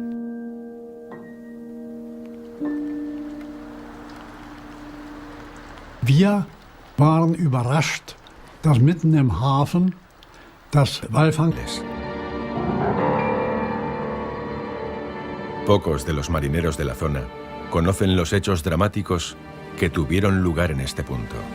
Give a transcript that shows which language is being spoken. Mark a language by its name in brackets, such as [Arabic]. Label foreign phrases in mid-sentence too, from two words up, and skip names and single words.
[German] Wir waren überrascht, dass mitten im Hafen das Walfang ist. [Spanish] Pocos de los marineros de la zona conocen los hechos dramáticos que tuvieron lugar en este punto.